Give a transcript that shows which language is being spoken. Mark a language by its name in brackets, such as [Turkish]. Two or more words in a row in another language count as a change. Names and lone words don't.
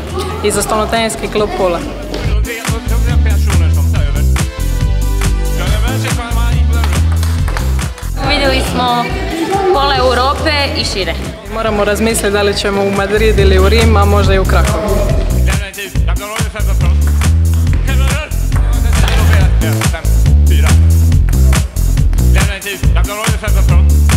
[Croatian] I za stolnoteniski klub Pula. Vidjeli smo pola Europe i šire. Moramo razmisliti da li ćemo u Madrid ili u Rim, a možda i u Krakow. [Danish] Definitivt. Der bliver noget, der falder fra.